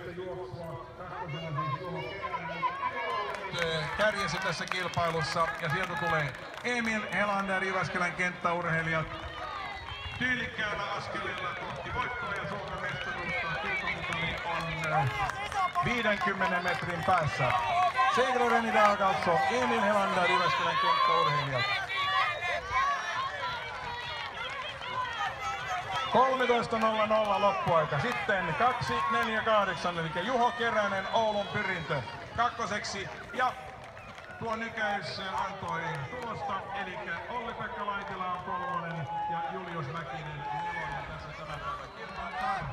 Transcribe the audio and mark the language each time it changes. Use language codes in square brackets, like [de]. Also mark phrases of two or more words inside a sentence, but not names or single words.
[fi] kärjessä tässä kilpailussa ja sieltä tulee Emil Helander, Jyväskylän kenttäurheilijat tyylikkäällä askeleella kohti voittoa ja Suomen mestaruutta. Kilpamitali on 50 metrin päässä. [sv] Segraren idag alltså Emil Helander, Jyväskylän kenttäurheilijat. [fi] 13.00 loppuaika. Sitten 2.48 eli Juho Keränen, Oulun Pyrintö kakkoseksi ja tuo nykäys antoi tulosta, eli Olli-Pekka Laitila on kolmonen ja Julius Mäkinen nelonen tässä tämän päivän kilpailun tarvi.